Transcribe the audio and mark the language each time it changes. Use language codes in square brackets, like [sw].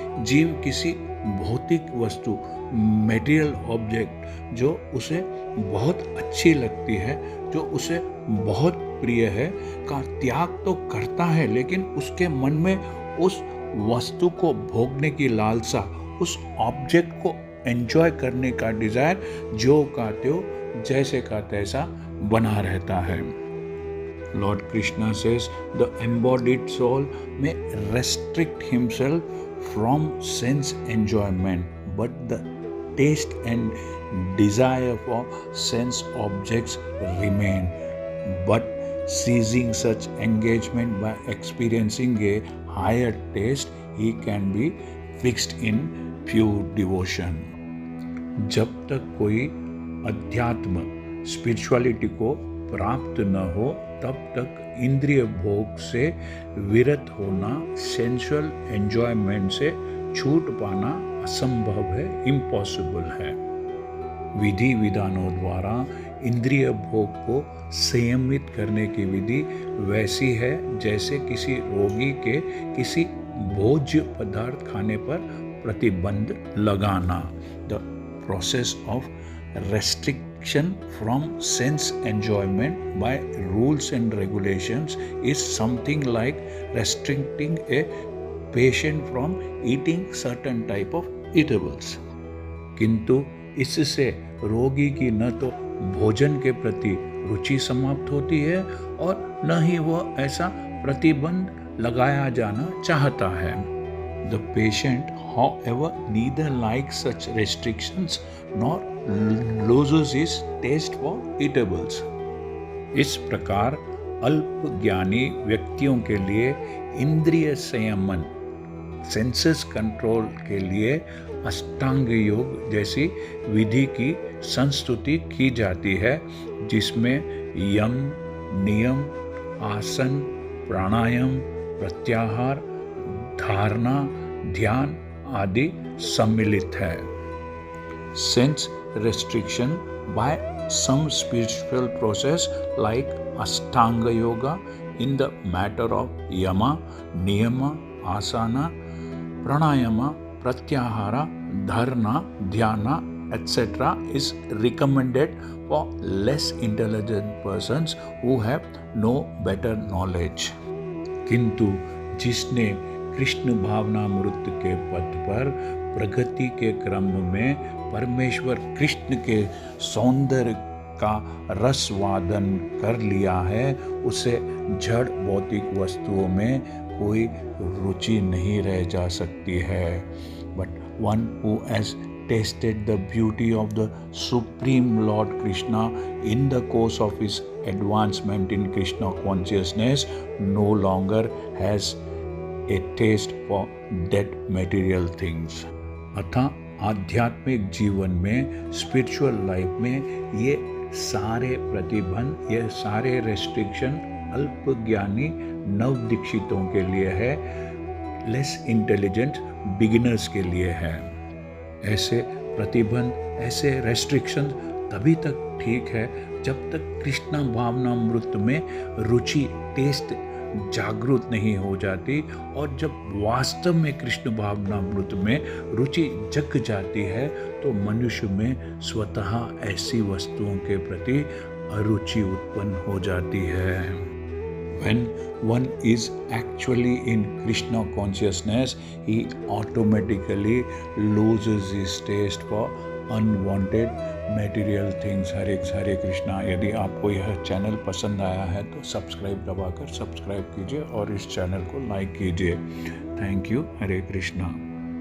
[hi] जीव किसी भौतिक वस्तु, [en] material object [hi] जो उसे बहुत अच्छी लगती है, जो उसे बहुत प्रिय है, का त्याग तो करता है, लेकिन उसके मन में उस वस्तु को भोगने की लालसा, उस ऑब्जेक्ट को एंजॉय करने का डिजायर जो का त्यों, जैसे का तैसा बना रहता है। [en] Lord Krishna says the embodied soul may restrict himself from sense enjoyment, but the taste and desire for sense objects remain. But ceasing such engagement by experiencing a higher taste, he can be fixed in pure devotion. [hi] जब तक कोई अध्यात्म, spirituality को प्राप्त न हो, तब तक इंद्रिय भोग से विरत होना, सेंसुअल एंजॉयमेंट से छूट पाना असंभव है, इम्पॉसिबल है। विधि विधानों द्वारा इंद्रिय भोग को संयमित करने की विधि वैसी है जैसे किसी रोगी के किसी भोज्य पदार्थ खाने पर प्रतिबंध लगाना। [en] The process of restriction from sense enjoyment by rules and regulations is something like restricting a patient from eating certain type of eatables. [hi] किंतु इससे रोगी की न तो भोजन के प्रति रुचि समाप्त होती है और न ही वह ऐसा प्रतिबंध लगाया जाना चाहता है। [en] The patient, however, neither likes such restrictions nor loses his taste for eatables. [hi] इस प्रकार अल्प ज्ञानी व्यक्तियों के लिए इंद्रिय संयमन, [en] senses control [hi] के लिए अष्टांग योग जैसी विधि की संस्तुति की जाती है, जिसमें यम, नियम, आसन, प्राणायाम, प्रत्याहार, धारणा, ध्यान आदि सम्मिलित है। [en] Sense restriction by some spiritual process like Ashtanga Yoga in the matter of Yama, Niyama, Asana, Pranayama, Pratyahara, Dharana, Dhyana, etc. is recommended for less intelligent persons who have no better knowledge. [hi] किंतु जिसने कृष्ण भावनामृत के पथ पर प्रगति के क्रम में परमेश्वर कृष्ण के सौंदर्य का रसवादन कर लिया है, उसे जड़ भौतिक वस्तुओं में कोई रुचि नहीं रह जा सकती है। [en] But one who has tasted the beauty of the Supreme Lord Krishna in the course of his advancement in Krishna consciousness no longer has a taste for dead material things. [hi] अतः आध्यात्मिक जीवन में, स्पिरिचुअल लाइफ में ये सारे प्रतिबंध, ये सारे रेस्ट्रिक्शन अल्प ज्ञानी नव दीक्षितों के लिए है, [en] less intelligent beginners [hi] के लिए है। ऐसे प्रतिबंध, ऐसे रेस्ट्रिक्शन तभी तक ठीक है जब तक कृष्णा भावनामृत में रुचि, टेस्ट जागृत नहीं हो जाती, और जब वास्तव में कृष्ण भावनामृत में रुचि जग जाती है तो मनुष्य में स्वतः ऐसी वस्तुओं के प्रति अरुचि उत्पन्न हो जाती है। [en] When one is actually in Krishna consciousness, he automatically loses his taste for unwanted material things. [hi] हरे कृष्णा। यदि आपको यह चैनल पसंद आया है तो सब्सक्राइब दबाकर सब्सक्राइब कीजिए और इस चैनल को लाइक कीजिए। [en] Thank you. [hi] हरे कृष्णा।